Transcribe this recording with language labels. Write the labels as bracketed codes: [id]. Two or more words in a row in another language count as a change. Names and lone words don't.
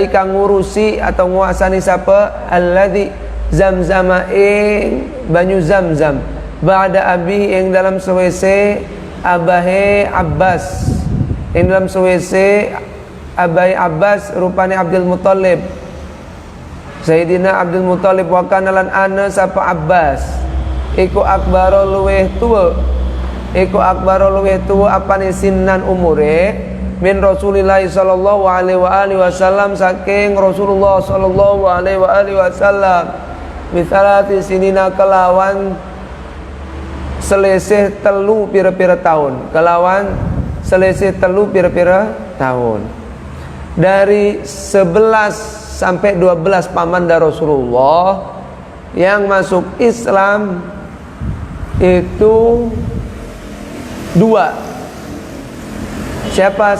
[jv] kang ngurusi atau nguasani sapa [ar] الذي زمزم [jv] ing banyu zamzam [ar] بعد أبي [jv] ing dalam sewese abahe Abbas ing dalam sewese abahe Abbas rupane Abdul Muthalib Sayyidina Abdul Muthalib [ar] وكان [jv] lan ana sapa Abbas iku akbaro luweh tuwa apane sinnan umure [ar] من رسول الله صلى الله عليه وسلم [jv] saking [ar] رسول الله صلى الله عليه وسلم بثلاث سنين [jv] kelawan selisih telu pira-pira tahun [id] dari 11 sampai 12 pamanda Rasulullah yang masuk Islam itu 2. Siapa?